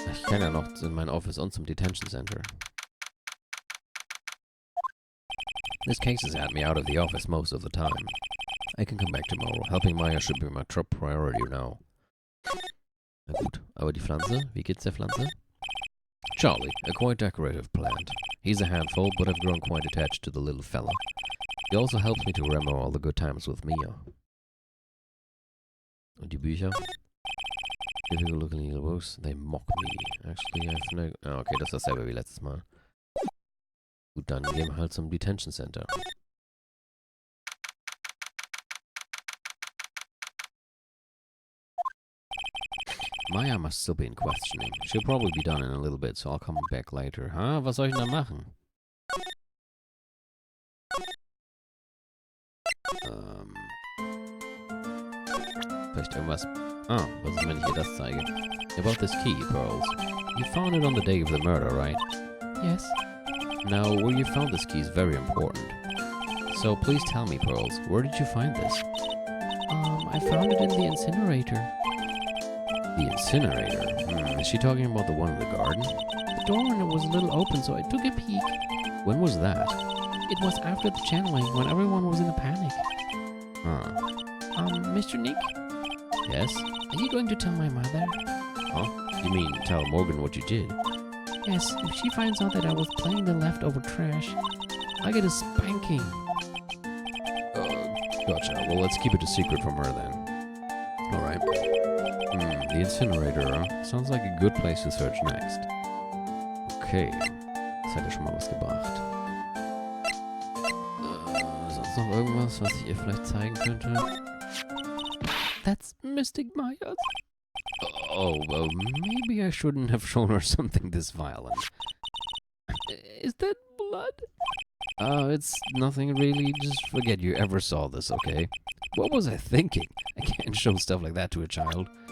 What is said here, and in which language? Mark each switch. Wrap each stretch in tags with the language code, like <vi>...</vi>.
<de>kann ja noch in mein Office und zum Detention Center.</de> <en>This case has had me out of the office most of the time. I can come back tomorrow. Helping Maya should be my top priority now.</en> <de>Na gut, aber die Pflanze? Wie geht's der Pflanze?</de> <en>Charlie, a quite decorative plant. He's a handful, but I've grown quite attached to the little fella. He also helps me to remember all the good times with Mia.</en> <de>Und die Bücher?</de> <en>Difficult looking little books. They mock me. Actually, I've no...</en> <de>Ah, okay, das ist dasselbe wie letztes Mal. Gut, dann gehen wir halt zum Detention Center.</de> <en>Maya must still be in questioning. She'll probably be done in a little bit, so I'll come back later.</en> <de>Was soll ich denn da machen? Vielleicht irgendwas... Ah, was ist, wenn ich ihr das zeige?</de> <en>About this key, Pearls. You found it on the day of the murder, right? Yes. Now, where you found this key is very important. So please tell me, Pearls, where did you find this? I found it in the incinerator. The incinerator? Is she talking about the one in the garden? The door on it was a little open, so I took a peek. When was that? It was after the channeling, when everyone was in a panic. Mr. Nick? Yes? Are you going to tell my mother? Huh? You mean tell Morgan what you did? Yes, if she finds out that I was playing the leftover trash, I get a spanking. Gotcha. Well, let's keep it a secret from her then. Alright. The incinerator, huh? Sounds like a good place to search next. Okay.</en> <de>Das hätte schon mal was gebracht. Sonst noch irgendwas, was ich ihr vielleicht zeigen könnte?</de> <en>That's Mystic Myers. Oh, well, maybe I shouldn't have shown her something this violent. Is that blood? It's nothing really. Just forget you ever saw this, okay? What was I thinking? I can't show stuff like that to a child.</en>